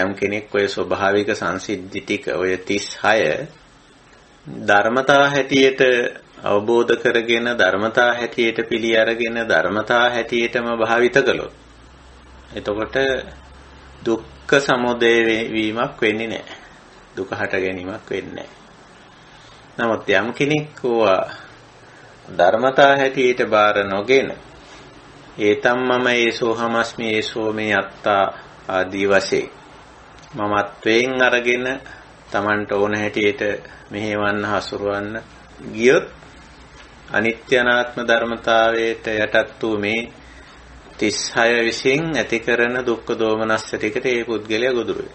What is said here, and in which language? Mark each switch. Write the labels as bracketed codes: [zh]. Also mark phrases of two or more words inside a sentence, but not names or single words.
[si] යම් කෙනෙක් ওই ස්වභාවික සංසිද්ධි ටික ඔය 36 ධර්මතා හැටියට අවබෝධ කරගෙන ධර්මතා හැටියට පිළි අරගෙන ධර්මතා හැටියටම භාවිත කළොත් එතකොට දුක්ඛ සමුදය වීමක් වෙන්නේ නැහැ. දුක හට ගැනීමක් වෙන්නේ නැහැ. නමුත් යම් කෙනෙක් ධර්මතා හැටියට බාර නොගෙන [pi] ඒතම් මම ඒසෝ හමස්මි ඒසෝ මේ අත්තා [si] ආදී වශයෙන් මමත්වයෙන් අරගෙන Tamanට ඕන හැටියට මෙහෙවන්න හසුරවන්න ගියොත් අනිත්‍ය අනාත්ම ධර්මතාවයට යටත් වූ මේ 36 විසින් ඇති කරන දුක්ඛ දෝමනස්ස ටිකට ඒ පුද්ගලයා ගොදුරු වෙනවා.